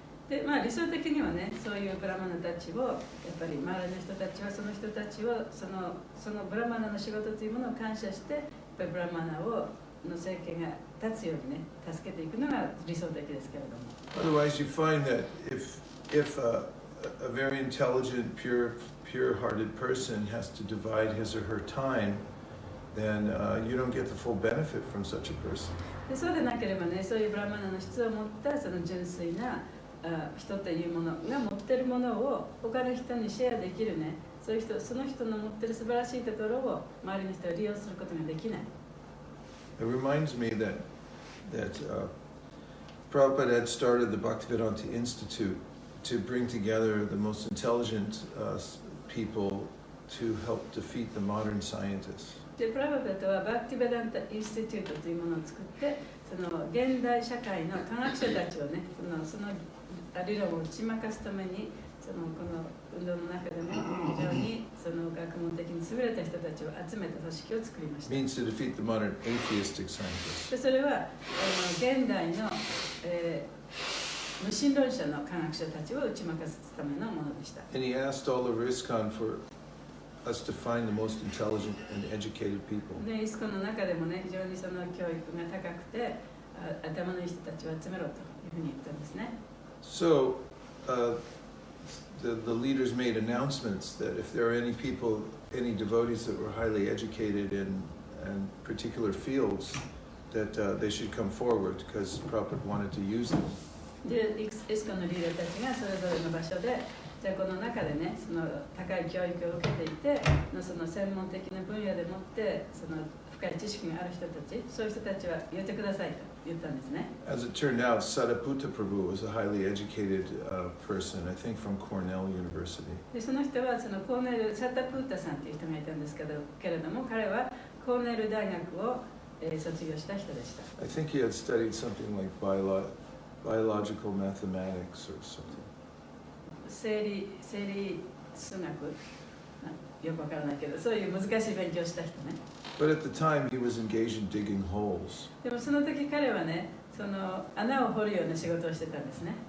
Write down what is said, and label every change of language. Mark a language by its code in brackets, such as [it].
[ja] で理想的にはね、そういうブラマナたちをやっぱり周りの人たちはその人たちをそのブラマナの仕事というものを感謝して、やっぱりブラマナの生計が立つようにね、助けていくのが理想的ですけれども。 [en] Otherwise, you find that if a very intelligent, pure-hearted person has to divide his or her time then you don't get the full benefit from such a person. [ja] でそうでなければね、そういうブラマナの質を持ったその純粋な人というものが持ってるものを他の人にシェアできるね、そういう人、その人の持ってる素晴らしいところを周りの人は利用することができない。 [en] It reminds me that Prabhupada had started the Bhaktivedanta Institute to bring together the most intelligent people to help defeat the modern scientists. [ja] でプラバパタはバクティベダンタ・インスティテュートというものを作って、その現代社会の科学者たちをね、その理論を打ち負かすために、この運動の中でも非常にその学問的に優れた人たちを集めた組織を作りました。 [en] Means to defeat the modern atheistic scientists. [ja] でそれは現代の、無神論者の科学者たちを打ち負かすためのものでした。 [en] And he asked all of ISKCON for us to find the most intelligent and educated people. [ja] でイスコンの中でもね、非常にその教育が高くて頭のいい人たちを集めろというふうに言ったんですね。 [en] So the leaders made announcements that if there are any people, any devotees that were highly educated in particular fields, that they should come forward because Prabhupada wanted to use them. [ja] でイスコンのリーダーたちがそれぞれの場所で、じゃあこの中でね、その高い教育を受けていて、その専門的な分野でもってその深い知識がある人たち、そういう人たちは言ってくださいと言ったんですね。 [en] As it turned out, Sadaputta Prabhu was a highly educated person, I think from Cornell University. [ja] でその人はそのコーネル・サタプータさんという人がいたんですけれども、彼はコーネル大学を、卒業した人でした。 [en] I think he had studied something like biological mathematics or something. [ja] 生理数学よくわからないけど、そういう難しい勉強をした人ね。 [en] But at the time, he was engaged in digging holes [ja] でもその時彼はね、その穴を掘るような仕事をしてたんですね。